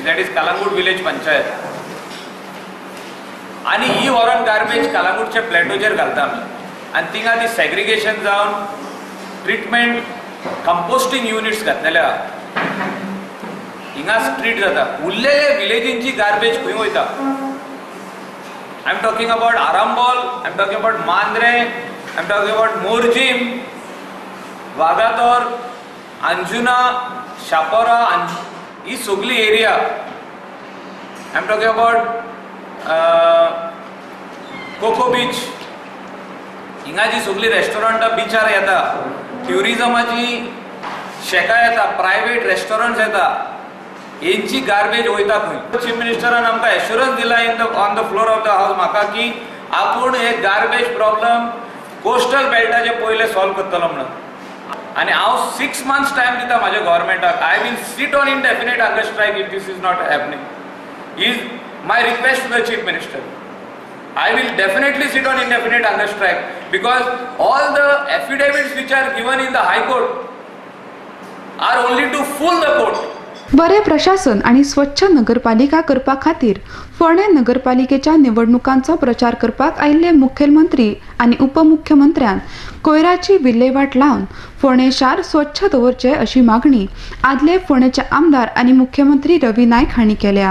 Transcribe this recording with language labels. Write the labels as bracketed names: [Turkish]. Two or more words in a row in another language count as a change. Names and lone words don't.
[English] That is Calangute Village Panchayat. [Konkani] आणि ही व्हरून गार्बेज कलंगूटच्या प्लॅटोचेर घालता आमी आनी थिंगा ती सेग्रिगेशन जावन [English] treatment composting units [Konkani] घातलेले आहा. हिंगा स्ट्रीट जाता. उरलेले विलेजींची गार्बेज खंय वयता? [English] I am talking about Arambol, I am talking about Mandrem, I'm talking about Morjim, Wagator, Anjuna, Shapora, [Konkani] ही सगळी एरिया. [English] I'm talking about कोको बीच. [Konkani] हिंगा जी सगळी रेस्टॉरंटां बीचार येता, ट्युरिजमाची शेकां येता, प्रायवेट रेस्टॉरंट्स येता, हेंची गार्बेज वयता खंय. चीफ मिनिस्टरान आमकां एश्युरन्स दिला [English] on the floor of the House [Konkani] म्हाका की आपूण हे [English] garbage problem [Konkani] कोस्टल बेल्टाचे पयले सॉल्व करतलो म्हणून. आणि हांव 6 months टायम दिता म्हाज्या गव्हर्मेंटाक. [English] I will sit on indefinite hunger strike if this is not happening. is my request to the Chief Minister. I will definitely sit on indefinite hunger strike because all the affidavits which are given in the High Court are only to fool the court. [Konkani] बरे प्रशासन आणि स्वच्छ नगरपालिका करपा खातीर फोंडे नगरपालिकेच्या निवडणुकांचो प्रचार करपाक आयिल्ले मुखेलमंत्री आनी उपमुख्यमंत्र्यान कोयराची विल्हेवाट लावन फोंडे शार स्वच्छ दवरचे अशी मागणी आदले फोंडेचे आमदार आनी मुख्यमंत्री रवी नायक हांणी केल्या.